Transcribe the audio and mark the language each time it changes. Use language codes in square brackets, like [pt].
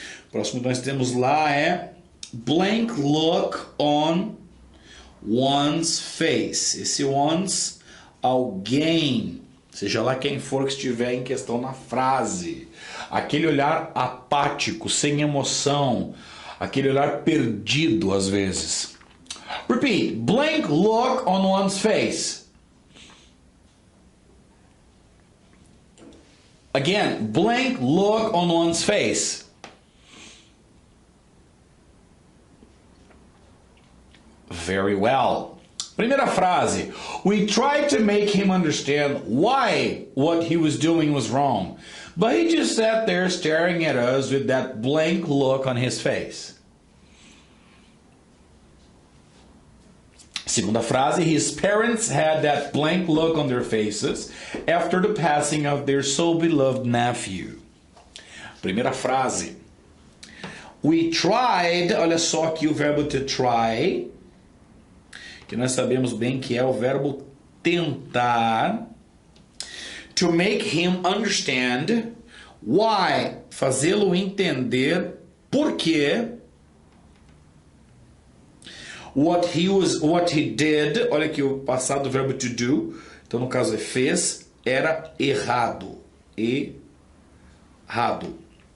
[pt] Próximo que nós temos lá é blank look on one's face. Esse one's, alguém, seja lá quem for que estiver em questão na frase. Aquele olhar apático, sem emoção, aquele olhar perdido às vezes. [en] Repeat, blank look on one's face. Again, blank look on one's face. Very well. [pt] Primeira frase. [en] We tried to make him understand why what he was doing was wrong, but he just sat there staring at us with that blank look on his face. [pt] Segunda frase. [en] His parents had that blank look on their faces after the passing of their so-beloved nephew. [pt] Primeira frase. [en] We tried, [pt] olha só aqui o verbo to try, que nós sabemos bem que é o verbo tentar, [en] to make him understand, why, [pt] fazê-lo entender por quê, [en] what he did, [pt] olha aqui o passado do verbo to do, então no caso é fez, era errado, errado.